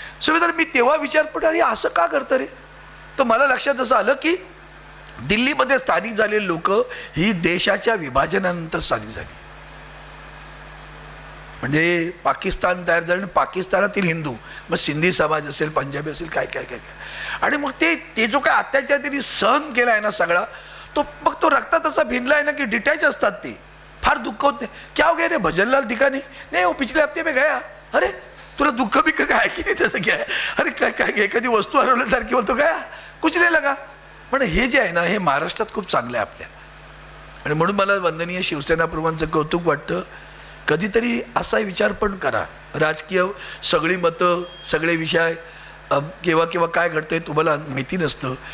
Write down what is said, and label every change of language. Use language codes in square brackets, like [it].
[mr] सुभेदार मी तेव्हा विचार पडला, अरे असं का करतं रे. तर मला लक्षात असं आलं की दिल्लीमध्ये स्थानिक झालेली लोक ही देशाच्या विभाजनानंतर स्थानिक झाली. म्हणजे पाकिस्तान तयार झालं, पाकिस्तानातील हिंदू, मग सिंधी समाज असेल, पंजाबी असेल, काय काय काय काय. आणि मग ते जो काय अत्याचार त्यांनी सहन केला आहे ना सगळा, तो मग तो रक्तात असा भिनला आहे ना की डिटॅच असतात ते. फार दुःख होत नाही. [hi] क्या हो गया रे भजनलाल दिखाने, नाही वो पिछले हफ्ते में गया. [mr] अरे तुला दुःख बिक्क काय की नाही तसं काय. अरे काय काय एखादी वस्तू हरवल्यासारखी बोलतो काय, कुछ नाही लगा. पण हे जे आहे ना, हे महाराष्ट्रात खूप चांगलं आहे आपल्या. आणि म्हणून मला वंदनीय शिवसेना प्रमुखांचं कौतुक वाटतं. कधीतरी असा विचार पण करा. राजकीय सगळी मतं, सगळे विषय केव्हा केव्हा काय घडतंय तुम्हाला माहिती नसतं.